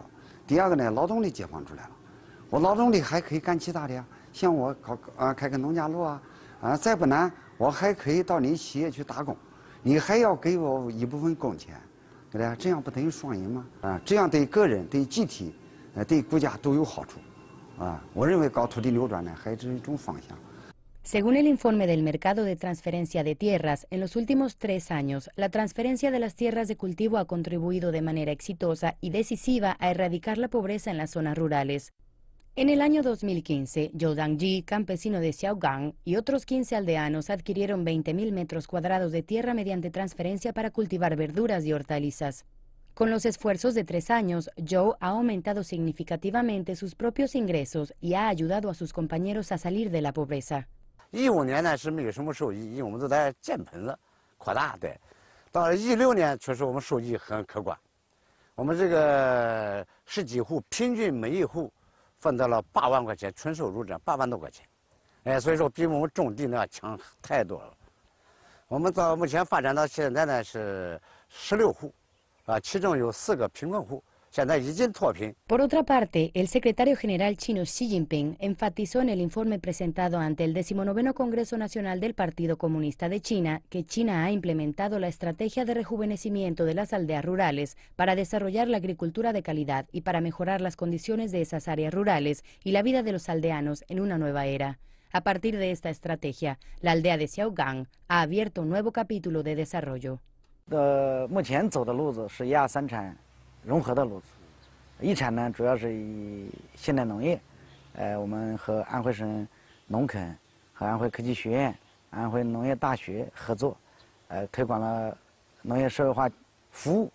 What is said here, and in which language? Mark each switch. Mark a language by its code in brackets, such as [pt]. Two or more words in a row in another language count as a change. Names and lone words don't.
[zh] 第二个呢，劳动力解放出来了，我劳动力还可以干其他的呀，像我开个农家乐啊，再不难，我还可以到你企业去打工，你还要给我一部分工钱，对不对？这样不等于双赢吗？这样对个人、对集体、对国家都有好处，我认为搞土地扭转呢，还是一种方向。 [es] Según el informe del mercado de transferencia de tierras, en los últimos 3 años, la transferencia de las tierras de cultivo ha contribuido de manera exitosa y decisiva a erradicar la pobreza en las zonas rurales. En el año 2015, Zhou Dangji, campesino de Xiaogang, y otros 15 aldeanos adquirieron 20.000 metros cuadrados de tierra mediante transferencia para cultivar verduras y hortalizas. Con los esfuerzos de 3 años, Zhou ha aumentado significativamente sus propios ingresos y ha ayudado a sus compañeros a salir de la pobreza. [zh] 15 年呢是没有什么收益，因为我们都在建棚子扩大的。到了16年，确实我们收益很可观。我们这个10几户，平均每一户分到了8万块钱，纯收入这8万多块钱。所以说比我们种地呢强太多了。我们到目前发展到现在呢是16户，其中有4个贫困户。 [es] Por otra parte, el secretario general chino Xi Jinping enfatizó en el informe presentado ante el 19º Congreso Nacional del Partido Comunista de China que China ha implementado la estrategia de rejuvenecimiento de las aldeas rurales para desarrollar la agricultura de calidad y para mejorar las condiciones de esas áreas rurales y la vida de los aldeanos en una nueva era. A partir de esta estrategia, la aldea de Xiaogang ha abierto un nuevo capítulo de desarrollo. [zh] 融合的路子，一产呢主要是以现代农业，我们和安徽省农垦和安徽科技学院、安徽农业大学合作，推广了农业社会化服务。